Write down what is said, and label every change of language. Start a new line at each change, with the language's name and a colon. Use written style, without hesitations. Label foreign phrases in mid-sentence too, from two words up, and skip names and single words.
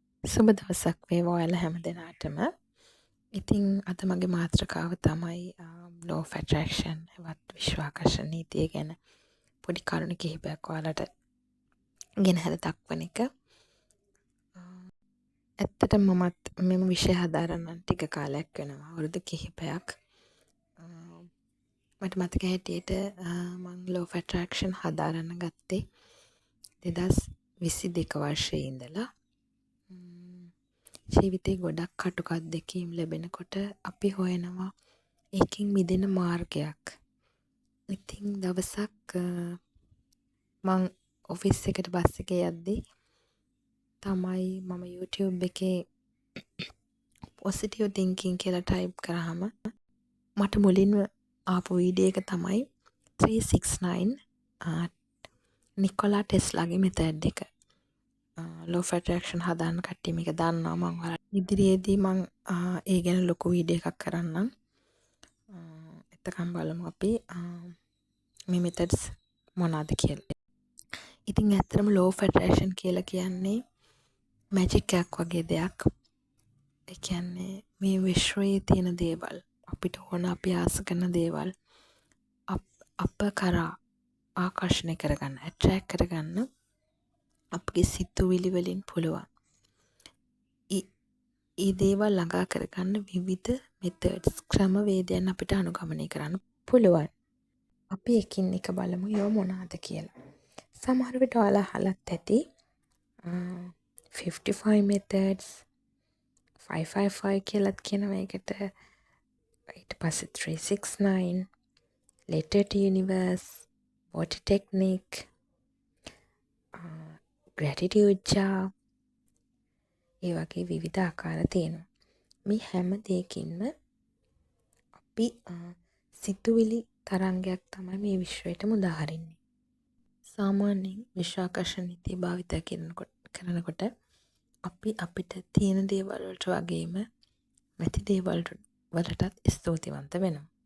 Sinhala: සුබ දවසක් වේවා ඔයාලා හැම දෙනාටම. ඉතින් අද මගේ මාතෘකාව තමයි
English: law of attraction
Sinhala: එවත් විශ්වාකර්ෂණ නීතිය ගැන පොඩි කරුණු කිහිපයක් ඔයාලට ගෙනහැර දක්වන එක. ඇත්තටම මමත් මෙම විෂය හදාරන්න ටික කාලයක් වෙනවා. අවුරුදු කිහිපයක්. මට මතක හැටියට මම
English: law of attraction
Sinhala: හදාරන්න ගත්තේ 2022 වර්ෂයේ ඉඳලා. ජීවිතේ ගොඩක් කටුක අත්දැකීම් ලැබෙනකොට අපි හොයනවා ඒකින් මිදෙන මාර්ගයක්. ඉතින් දවසක් මං ඔෆිස් එකට බස් එකේ යද්දී තමයි මම YouTube එකේ
English: positive thinking
Sinhala: කියලා ටයිප් කරාම මට මුලින්ම ආපු වීඩියෝ එක තමයි 369 නිකොලා ටෙස්ලාගේ මෙතඩ් එක.
English: law of attraction
Sinhala: හදාන්න කට්ටිය මේක දන්නවා. මම ඔයාලට ඉදිරියේදී මම ඒ ගැන ලොකු වීඩියෝ එකක් කරන්නම්. එතකම් බලමු අපි මේ මෙතඩ්ස් මොනවාද කියලා. ඉතින් ඇත්තටම
English: law of attraction
Sinhala: කියලා කියන්නේ මැජික් එකක් වගේ දෙයක්. ඒ කියන්නේ මේ විශ්වයේ තියෙන දේවල් අපිට ඕන අපි ආස කරන දේවල් අප කරා ආකර්ෂණය කරගන්න, ඇට්‍රැක්ට් කරගන්න අපගේ සිතුවිලි වලින් පුළුවන්. ඒ දේවල් ළඟා කරගන්න විවිධ මෙතඩ්ස් ක්‍රමවේදයන් අපිට අනුගමනය කරන්න පුළුවන්. අපි එකින් එක බලමු ඒවා මොනවාද කියලා. සමහර විට ඔයාලා අහලත් ඇති 55 methods 555 කියලාත් කියනවා ඒකට. ඊට පස්සේ 369
English: letter to universe water technique gratitude jar
Sinhala: ඒ වගේ විවිධ ආකාර තියෙනවා. මේ හැම දෙයකින්ම අපි සිතුවිලි තරංගයක් තමයි මේ විශ්වයට මුදාහරින්නේ. සාමාන්‍යයෙන් විශ්වාකර්ෂණ නීතිය භාවිත කරනකොට අපි අපිට තියෙන දේවල් වලට වගේම නැති දේවල් වලටත් ස්තුතිවන්ත වෙනවා.